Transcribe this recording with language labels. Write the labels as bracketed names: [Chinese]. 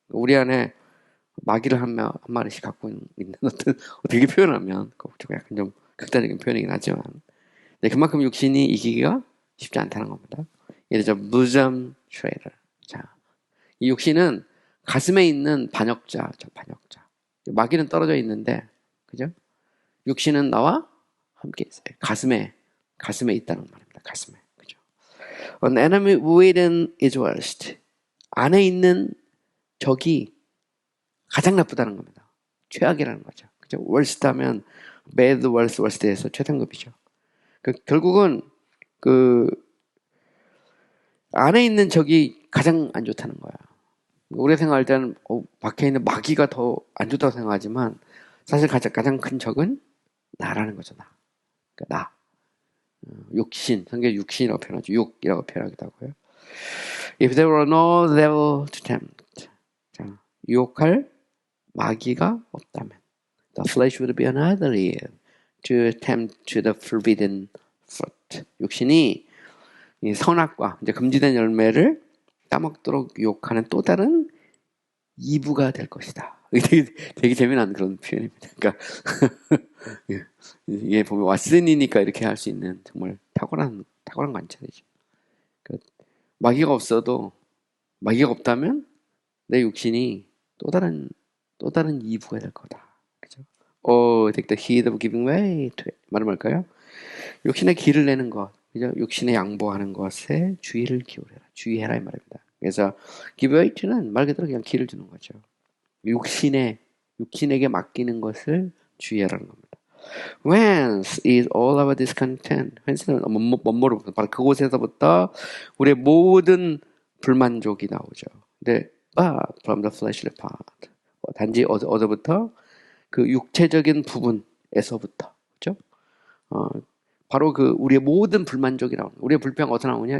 [Korean] 우리 안에 마귀를 한 마리씩 갖고 있는 어떻게 표현하면 약간 좀 극단적인 표현이긴 하지만 그만큼 육신이 이기기가 쉽지 않다는 겁니다. 예를 들어 무점 트레이더. 자, 이 육신은 가슴에 있는 반역자죠. 반역자. 마귀는 떨어져 있는데, 그죠? 육신은 나와 함께 있어요. 가슴에 있다는 말입니다. 가슴에. 그죠? [English] An enemy within is worst. [Korean] 안에 있는 적이 가장 나쁘다는 겁니다. 최악이라는 거죠. 그죠? worst 하면 bad, worst, worst에서 최상급이죠. 결국은 안에 있는 적이 가장 안 좋다는 거야. 우리가 생각할 때는 밖에 있는 마귀가 더 안 좋다고 생각하지만 사실 가장 큰 적은 나라는 거죠. 나. 육신. 성경 육신이라고 표현하죠. 육이라고 표현하기도 하고요. [English] If there were no devil to tempt. [Korean] 자, 유혹할 마귀가 없다면 [English] the flesh would be another Eve to tempt to the forbidden fruit. [Korean] 육신이 이 선악과 이제 금지된 열매를 따먹도록 유혹하는 또 다른 이브가 될 것이다. 되게 재미난 그런 표현입니다. 그러니까 이게 보면 왓슨이니까 이렇게 할 수 있는 정말 탁월한 관찰이죠. 그러니까 마귀가 없다면 내 육신이 또 다른 이브가 될 거다. 그죠? [English] take the heed of giving way to it. [Korean] 말은 뭘까요? 육신의 기를 내는 것, 그죠? 육신에 양보하는 것에 주의를 기울여라. 주의해라 이 말입니다. 그래서 give way to는 말 그대로 그냥 기를 주는 거죠. 육신에게 맡기는 것을 주의하라는 겁니다. [English] Whence is all our discontent? [Korean] whence는 뭐로 바로 그곳에서부터 우리의 모든 불만족이 나오죠. 근데 [English] from the fleshly part. [Korean] 단지 어디부터? 그 육체적인 부분에서부터. 그죠? 바로 우리의 모든 불만족이 나오는, 우리의 불평 어디서 나오냐?